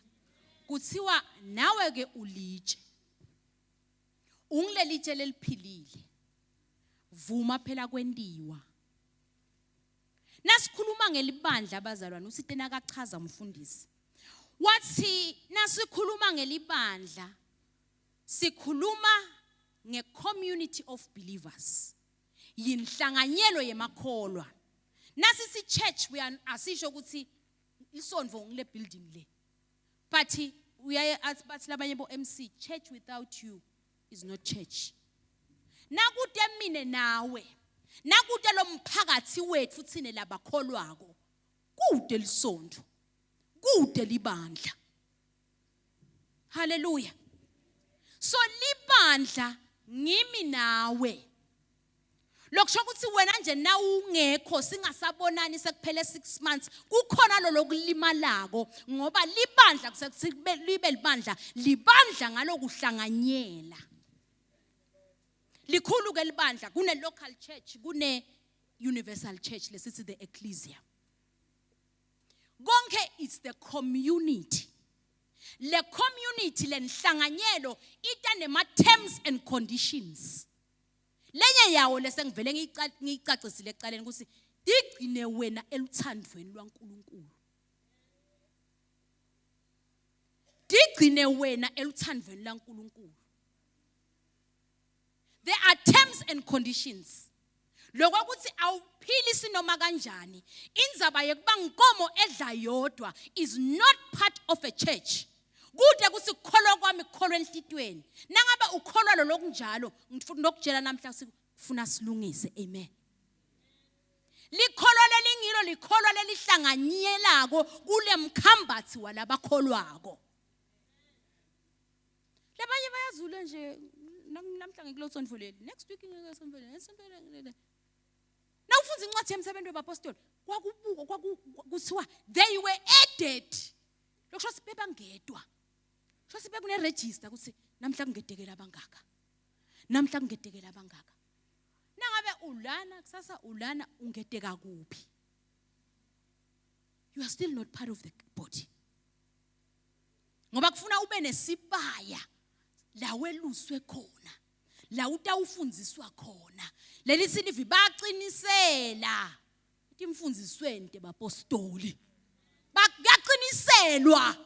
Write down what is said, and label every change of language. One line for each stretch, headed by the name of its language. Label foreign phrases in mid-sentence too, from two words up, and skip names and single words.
Swati: Kuthiwa nawe ke ulitshe. Ungilelitshe leliphilile. Vuma phela kwendiwa. Nasikhuluma ngelibandla abazalwane usitena akachaza umfundisi. Wathi nasikhuluma ngelibandla sikhuluma nge-
English: community of believers.
Swati: Yinhlanganyelo yemakholwa. Nasi si church asisho ukuthi isondvo ngile building le. But uyaye athi labanye bo MC,
English: church without you is not church.
Swati: Nakude mine nawe. Nakude lo mphakathi wethu thine labakholwako. Kude lisondvo. Kude libandla. Hallelujah. So libandla ngimi nawe. Lokusho ukuthi wena nje na ungekho singasabonani sekuphele 6 months kukhona lo lokulimalako ngoba libandla kusekuthi libe libandla ngalokuhlanganyela. Likhulu ke libandla kune
English: local church
Swati: kune
English: universal church
Swati: lesithi
English: the ecclesia.
Swati: Konke
English: it's the community.
Swati: Le community lenhlanganyelo ita nema
English: terms and conditions.
Swati: Lenye yawo lesengivele ngiyicacisile ecaleni ukuthi digcine wena eluthandweni lwaNkulunkulu. Digcine wena eluthandweni lwaNkulunkulu.
English: There are terms and conditions.
Swati: Lokho ukuthi awuphili sinoma kanjani indzaba yekuba nkomo edla yodwa
English: is not part of a church.
Swati: Kude kusikholwa kwami kholwa enhlitweni. Nangabe ukholwa lo lokunjalo ngifuna ukujela namhla sifuna silungise. Amen. Likholwa lelingilo likholwa lelihlanganyelako kule mkhambathi walabakholwako. Labanye bayazula nje namhla ngikulosondvoleli
English: next week
Swati: ngikosondvoleli. Nawufunza incwadi yemsebenzi wabapostoli kwakubukwa kuthiwa
English: they were added.
Swati: Lokusho sibeba ngedwa. Sho sibe kune register ukuthi namhla kungedekela abangaka. Namhla kungedekela abangaka. Nangabe ulana kusasa ulana ungedeka kuphi?
English: You are still not part of the body.
Swati: Ngoba kufuna ube nesibaya la weluswe khona. La utawufundziswa khona. Leli silivi baqinisela. Ithi mfundzisweni tebapostoli. Bakaqiniselwa.